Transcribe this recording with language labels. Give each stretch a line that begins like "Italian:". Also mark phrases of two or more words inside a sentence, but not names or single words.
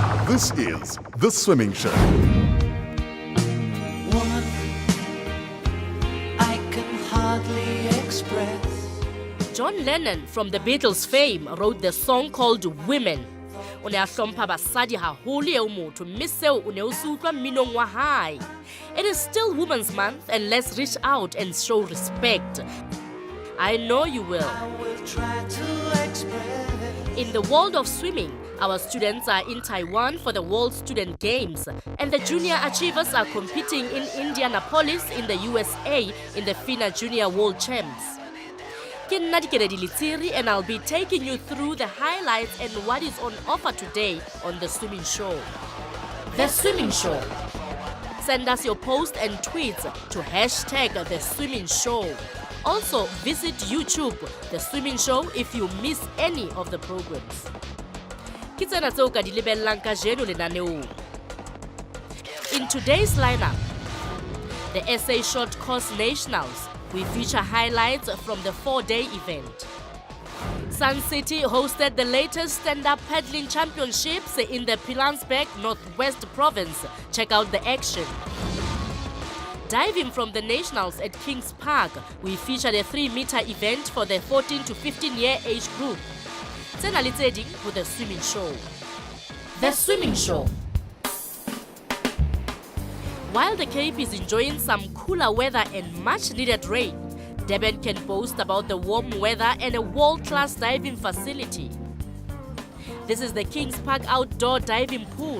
English: This is The Swimming Show. Woman, I can hardly express. John Lennon from the Beatles fame wrote the song called Women.
Southern Sotho: O ne a hlompha basadi haholo eo motho mme seo o ne o se utlwa mminong wa hae.
English: It is still Women's Month and let's reach out and show respect. I know you will. I will try to express. In the world of swimming, our students are in Taiwan for the World Student Games, and the junior achievers are competing in Indianapolis in the USA in the FINA Junior World Champs.
Southern Sotho: Ke nna Dikeledi Litsiri,
English: and I'll be taking you through the highlights and what is on offer today on The Swimming Show. The Swimming Show. Send us your posts and tweets to hashtag The Swimming Show. Also, visit YouTube, The Swimming Show, if you miss any of the programs.
Southern Sotho: Ke tsena tseo ka di lebellang kajeno lenaneong.
English: In today's lineup, the SA Short Course Nationals, we feature highlights from the 4-day event. Sun City hosted the latest stand-up paddling championships in the Pilansberg, Northwest Province. Check out the action. Diving from the Nationals at Kings Park, we featured a 3-meter event for the 14 to 15-year age group.
Southern Sotho: Tsena le tse ding for The Swimming Show. The Swimming Show.
English: While the Cape is enjoying some cooler weather and much-needed rain, Durban can boast about the warm weather and a world-class diving facility. This is the Kings Park Outdoor Diving Pool.